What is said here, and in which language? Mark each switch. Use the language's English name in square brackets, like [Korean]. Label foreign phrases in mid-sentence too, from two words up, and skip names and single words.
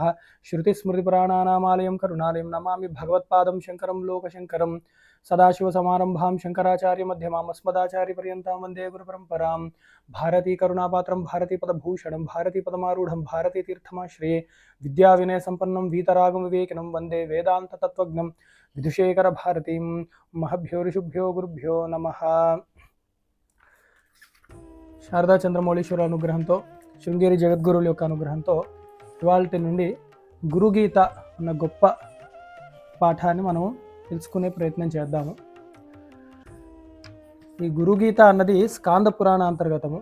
[Sanskrit] श्रुतिस्मृतिपुराणानामालयं करुणालयं नमामि भगवत्पादं शङ्करं लोकशङ्करं सदाशिवसमारम्भां शङ्कराचार्यमध्यमाम् अस्मदाचार्यपर्यन्तां वन्दे गुरुपरम्परां। भारती करुणापात्रं भारतीपदभूषणं भारतीपदमारूढं भारतीतीर्थमाश्रये विद्याविनयसम्पन्नं वीतरागमविवेकिनं वन्दे वेदान्ततत्त्वज्ञं विदुषेखरभारतीं। महभ्यो ऋषिभ्यो गुरुभ्यो नमः। [Telugu] శారదా చంద్రమౌళీశ్వర అనుగ్రహంతో శృంగేరి జగద్గురువుల యొక్క అనుగ్రహంతో ఇవాల్టి నుండి గురుగీత అన్న గొప్ప పాఠాన్ని మనం తెలుసుకునే ప్రయత్నం చేద్దాము. ఈ గురుగీత అన్నది స్కాంద పురాణ అంతర్గతము.